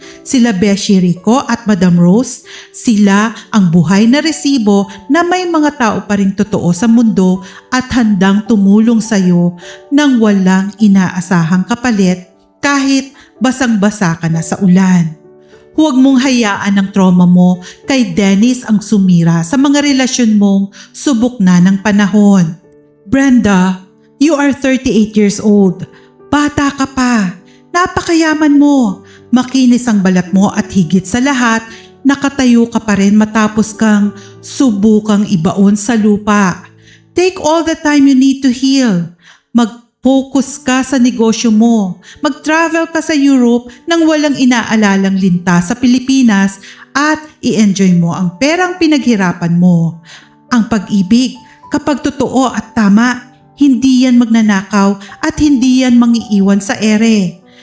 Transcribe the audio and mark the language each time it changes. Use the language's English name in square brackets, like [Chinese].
[Filipino] Sila Beshi Rico at Madam Rose, sila ang buhay na resibo na may mga tao pa ring totoo sa mundo at handang tumulong sa'yo nang walang inaasahang kapalit kahit basang-basa ka na sa ulan. Huwag mong hayaan ang trauma mo kay Dennis ang sumira sa mga relasyon mong subok na ng panahon. [English] Brenda, you are 38 years old. [Filipino] Bata ka pa. Napakayaman mo. Makinis ang balat mo at higit sa lahat, nakatayo ka pa rin matapos kang subukang ibaon sa lupa. [English] Take all the time you need to heal. [Filipino] Mag-focus ka sa negosyo mo. Mag-travel ka sa Europe nang walang inaalalang linta sa Pilipinas at i-enjoy mo ang perang pinaghirapan mo. Ang pag-ibig, kapag totoo at tama, hindi yan magnanakaw at hindi yan mangiiwan sa ere.